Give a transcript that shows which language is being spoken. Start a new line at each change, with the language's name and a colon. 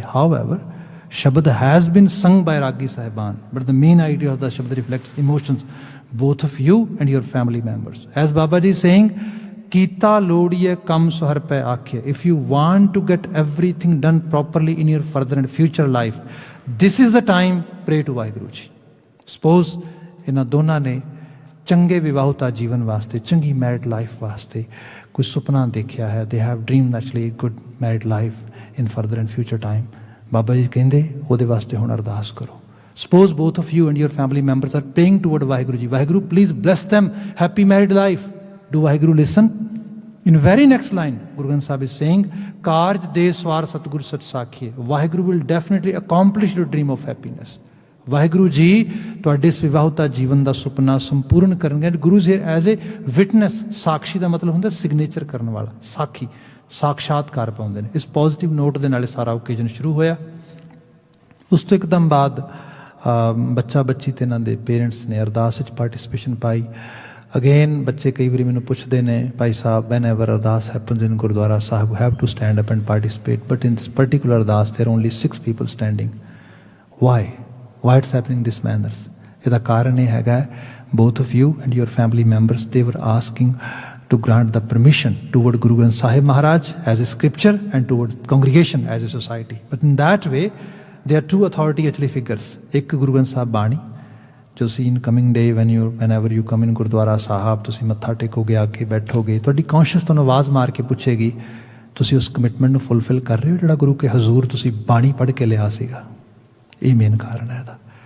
English: However, Shabad has been sung by Ragi Sahiban, but the main idea of the Shabad reflects emotions, both of you and your family members. As Babaji is saying,
Punjabi: Kita Lodiya Kam Sohar Payakhiya.
English: If you want to get everything done properly in your further and future life, this is the time, pray to Vaheguru Ji.
Punjabi: Suppose ਇਹਨਾਂ ਦੋਨਾਂ ਨੇ ਚੰਗੇ ਵਿਵਾਹੁਤਾ ਜੀਵਨ ਵਾਸਤੇ, ਚੰਗੀ married life ਵਾਸਤੇ ਕੋਈ ਸੁਪਨਾ ਦੇਖਿਆ ਹੈ,
English: they have dreamed actually a good married life in further and future time.
Punjabi: Baba ji ਕਹਿੰਦੇ ਉਹਦੇ ਵਾਸਤੇ ਹੁਣ ਅਰਦਾਸ ਕਰੋ.
English: Suppose both of you and your family members are praying toward Vaheguru Ji. Vaheguru, please bless them, happy married life. Do Vaheguru listen? In very next line, Guru Granth Sahib is saying,
Punjabi: Karj De Swar Satguru Sat Sakhi.
English: Vaheguru will definitely accomplish your dream of happiness.
Punjabi: Waheguru ji ਤੁਹਾਡੇ ਇਸ ਵਿਵਾਹੁਤਾ ਜੀਵਨ ਦਾ ਸੁਪਨਾ ਸੰਪੂਰਨ ਕਰਨਗੇ. Guru ji
English: as a witness,
Punjabi: ਸਾਖੀ ਦਾ ਮਤਲਬ ਹੁੰਦਾ signature ਕਰਨ ਵਾਲਾ, ਸਾਖੀ, ਸਾਖਸ਼ਾਤਕਾਰ ਪਾਉਂਦੇ ਨੇ. ਇਸ ਪੋਜ਼ਿਟਿਵ ਨੋਟ ਦੇ ਨਾਲ ਸਾਰਾ ਓਕੇਜਨ ਸ਼ੁਰੂ ਹੋਇਆ. ਉਸ ਤੋਂ ਇੱਕਦਮ ਬਾਅਦ ਬੱਚਾ ਬੱਚੀ ਤੇ ਇਹਨਾਂ ਦੇ ਪੇਰੈਂਟਸ ਨੇ ਅਰਦਾਸ ਵਿੱਚ ਪਾਰਟੀਸਪੇਸ਼ਨ ਪਾਈ. ਅਗੇਨ ਬੱਚੇ ਕਈ ਵਾਰੀ ਮੈਨੂੰ ਪੁੱਛਦੇ ਨੇ,
English: ਭਾਈ ਸਾਹਿਬ, whenever Ardas happens in Gurdwara Sahib, have to stand up and participate, but in this particular Ardas there only 6 people standing. Why it's happening in this manner?
Punjabi: ਇਹਦਾ ਕਾਰਨ ਇਹ ਹੈਗਾ,
English: both of you and your family members, they were asking to grant the permission toward Guru Granth Sahib Maharaj as a scripture and toward congregation as a society. But in that way, there are two authority actually figures.
Punjabi: ਇੱਕ Guru Granth Sahib Bani, ਜੋ ਸੀ
English: in coming day whenever you come in
Punjabi: Gurdwara ਸਾਹਿਬ, ਤੁਸੀਂ ਮੱਥਾ ਟੇਕੋਗੇ, ਆ ਕੇ ਬੈਠੋਗੇ, ਤੁਹਾਡੀ conscious ਤੁਹਾਨੂੰ ਆਵਾਜ਼ ਮਾਰ ਕੇ ਪੁੱਛੇਗੀ, ਤੁਸੀਂ ਉਸ ਕਮਿਟਮੈਂਟ ਨੂੰ ਫੁੱਲਫਿਲ ਕਰ ਰਹੇ ਹੋ ਜਿਹੜਾ ਗੁਰੂ ਕੇ ਹਜ਼ੂਰ ਤੁਸੀਂ ਬਾਣੀ ਪੜ੍ਹ ਕੇ ਲਿਆ ਸੀਗਾ. ਇਹ ਮੇਨ ਕਾਰਨ ਹੈ ਇਹਦਾ.